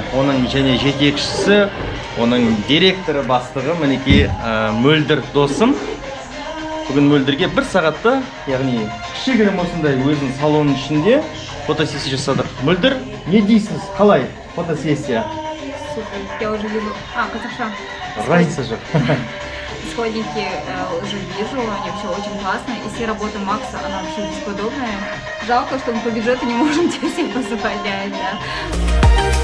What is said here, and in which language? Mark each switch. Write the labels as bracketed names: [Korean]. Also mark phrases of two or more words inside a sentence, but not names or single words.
[Kazakh] Оның және жетекшісі, оның директоры бастығы мінеки Мөлдір досым. Бүгін Мөлдірге 1 сағатта, яғни кішігірім осындай өзінің салонның ішінде фотосессия жасадық. Мөлдір, не дейсіз? Қалай фотосессия? [Russian] Супер, я уже вижу. Каташа. Разница же. Исходники уже вижу, они все очень классные. И все работы Макса, она вообще бесподобная. Жалко, что мы по бюджету не можем тебе все позволять, да.